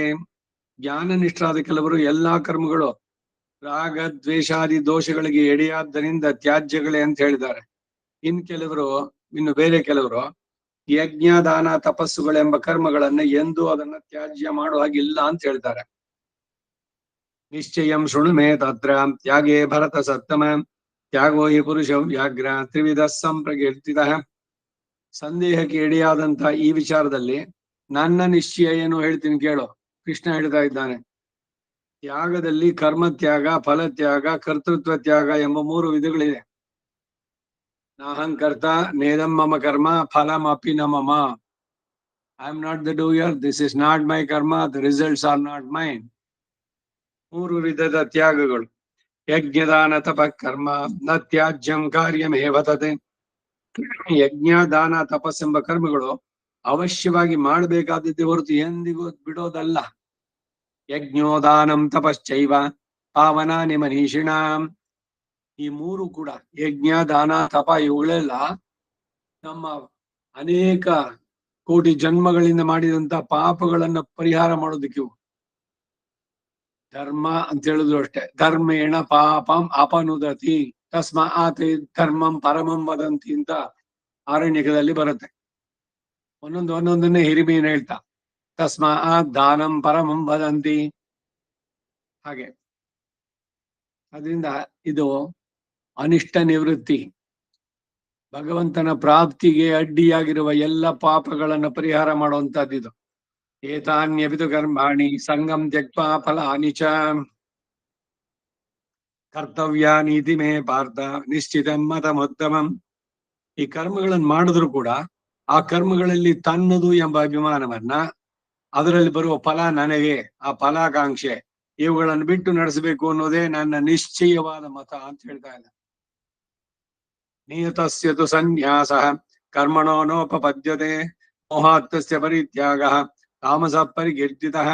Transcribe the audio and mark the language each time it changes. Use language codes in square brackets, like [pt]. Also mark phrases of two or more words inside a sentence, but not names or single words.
[kn] ಜ್ಞಾನನಿಷ್ಠರಾದ ಕೆಲವರು ಎಲ್ಲಾ ಕರ್ಮಗಳು ರಾಗ ದ್ವೇಷಾದಿ ದೋಷಗಳಿಗೆ ಎಡೆಯಾದ್ದರಿಂದ ತ್ಯಾಜ್ಯಗಳೇ ಅಂತ ಹೇಳಿದ್ದಾರೆ. ಇನ್ನು ಬೇರೆ ಕೆಲವರು ಯಜ್ಞ ದಾನ ತಪಸ್ಸುಗಳೆಂಬ ಕರ್ಮಗಳನ್ನ ಎಂದು ಅದನ್ನ ತ್ಯಾಜ್ಯ ಮಾಡುವ ಹಾಗಿಲ್ಲ ಅಂತ ಹೇಳ್ತಾರೆ. [sa] ನಿಶ್ಚಯಂ ಶೃಣು ಮೇ ತತ್ರ ತ್ಯಾಗೇ ಭರತ ಸತ್ತಮ ತ್ಯಾಗೋ ಹಿ ಪುರುಷ ವ್ಯಾಘ್ರ ತ್ರಿವಿಧ ಸಂಪ್ರಕೀರ್ತಿತ. [kn] ಸಂದೇಹಕ್ಕೆ ಎಡೆಯಾದಂತ ಈ ವಿಚಾರದಲ್ಲಿ ನನ್ನ ನಿಶ್ಚಯ ಏನು ಹೇಳ್ತೀನಿ ಕೇಳೋ. ಕೃಷ್ಣ ಹೇಳ್ತಾ ಇದ್ದಾನೆ, ತ್ಯಾಗದಲ್ಲಿ ಕರ್ಮತ್ಯಾಗ, ಫಲತ್ಯಾಗ, ಕರ್ತೃತ್ವ ತ್ಯಾಗ ಎಂಬ 3 ವಿಧಗಳಿದೆ. [sa] ನಾಹಂಕರ್ತ, ನೇದಂ ಮಮ ಕರ್ಮ, ಫಲಂ ಅಪಿ ನ ಮಮ. [en] I am not the doer, this is not my karma, the results are not mine. [kn] 3 ವಿಧದ ತ್ಯಾಗಗಳು. [sa] ಯಜ್ಞದಾನ ತಪ ಕರ್ಮ ನ ತ್ಯಾಜ್ಯಂ ಕಾರ್ಯಮೇವ ತತ್. [kn] ಯಜ್ಞ, ದಾನ, ತಪಸ್ಸೆಂಬ ಕರ್ಮಗಳು ಅವಶ್ಯವಾಗಿ ಮಾಡಬೇಕಾದದ್ದೇ ಹೊರತು ಎಂದಿಗೂ ಬಿಡೋದಲ್ಲ. [sa] ಯಜ್ಞೋದಾನಂ ತಪಶ್ಚೈವ ಪಾವನಾನಿ ಮನೀಷಿಣಾಂ. [kn] ಈ 3 ಕೂಡ ಯಜ್ಞ, ದಾನ, ತಪ ಇವುಗಳೆಲ್ಲ ನಮ್ಮ ಅನೇಕ ಕೋಟಿ ಜನ್ಮಗಳಿಂದ ಮಾಡಿದಂತ ಪಾಪಗಳನ್ನ ಪರಿಹಾರ ಮಾಡೋದಕ್ಕೆ. ಧರ್ಮ ಅಂತ ಹೇಳಿದ್ರು ಅಷ್ಟೇ, [sa] ಧರ್ಮೇಣ ಪಾಪಂ ಅಪನುದತಿ ತಸ್ಮಾತ್ ಧರ್ಮಂ ಪರಮಂ ವದಂತಿ [kn] ಅಂತ ಆರಣ್ಯಕದಲ್ಲಿ ಬರುತ್ತೆ. ಒಂದೊಂದನ್ನೇ ಹಿರಿಮೀನ್ ಹೇಳ್ತಾ, [sa] ತಸ್ಮಾತ್ ದಾನಂ ಪರಮಂ ವದಂತಿ. [kn] ಹಾಗೆ ಅದರಿಂದ ಇದು ಅನಿಷ್ಟ ನಿವೃತ್ತಿ, ಭಗವಂತನ ಪ್ರಾಪ್ತಿಗೆ ಅಡ್ಡಿಯಾಗಿರುವ ಎಲ್ಲ ಪಾಪಗಳನ್ನು ಪರಿಹಾರ ಮಾಡುವಂತಹದ್ದು. [sa] ಏತಾನ್ಯಪಿತು ಕರ್ಮಾಣಿ ಸಂಗಂ ತ್ಯಕ್ತ್ವಾ ಫಲಾನಿ ಚ ಕರ್ತವ್ಯಾನೀತಿ ಮೇ ಪಾರ್ಥ ನಿಶ್ಚಿತಂ ಮತಮುತ್ತಮಂ. [kn] ಈ ಕರ್ಮಗಳನ್ನು ಮಾಡಿದ್ರು ಕೂಡ ಆ ಕರ್ಮಗಳಲ್ಲಿ ತನ್ನದು ಎಂಬ ಅಭಿಮಾನವನ್ನ, ಅದರಲ್ಲಿ ಬರುವ ಫಲ ನನಗೆ, ಆ ಫಲಾಕಾಂಕ್ಷೆ, ಇವುಗಳನ್ನು ಬಿಟ್ಟು ನಡೆಸಬೇಕು ಅನ್ನೋದೇ ನನ್ನ ನಿಶ್ಚಯವಾದ ಮತ ಅಂತ ಹೇಳ್ತಾ ಇದ್ದ. [sa] ನಿಯತಸ್ಯ ತು ಸನ್ಯಾಸಃ ಕರ್ಮಣೋ ನೋಪಪದ್ಯತೆ ಮೋಹಾತ್ತಸ್ಯ ಪರಿತ್ಯಾಗಃ ತಾಮಸ ಪರಿಕೀರ್ತಿತಃ.